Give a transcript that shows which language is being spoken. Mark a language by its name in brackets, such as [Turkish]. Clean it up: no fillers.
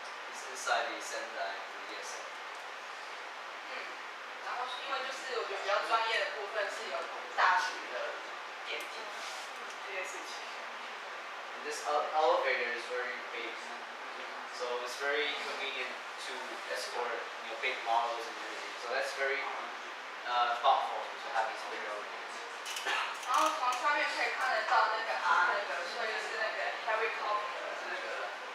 [English] It's inside the Sendai Media Center. [Chinese] 然后因为就是我觉得比较专业的部分是有大型的电梯这件事情。 [English] And this elevator is very big, so it's very convenient to escort big models and everything. So that's very thoughtful to have these big elevators. [Chinese] 然后从上面可以看得到那个所以是那个 helicopter 那个。